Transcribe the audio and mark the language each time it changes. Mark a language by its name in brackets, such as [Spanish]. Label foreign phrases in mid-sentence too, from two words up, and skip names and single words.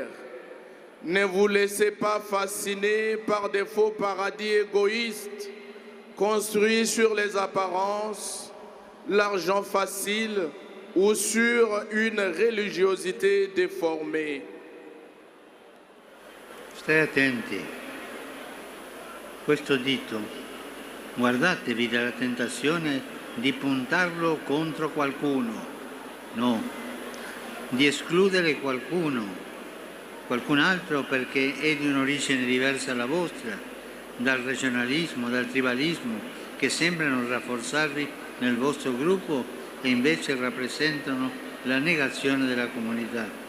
[French] Ne vous laissez pas fasciner par des faux paradis égoïstes construits sur les apparences, l'argent facile ou sur une religiosité déformée. [Italian] Stai attenti. Questo dito, guardatevi dalla tentazione di puntarlo contro qualcuno, no, di escludere qualcuno, qualcun altro perché è di un'origine diversa dalla vostra, dal regionalismo, dal tribalismo, che sembrano rafforzarvi nel vostro gruppo e invece rappresentano la negazione della comunità.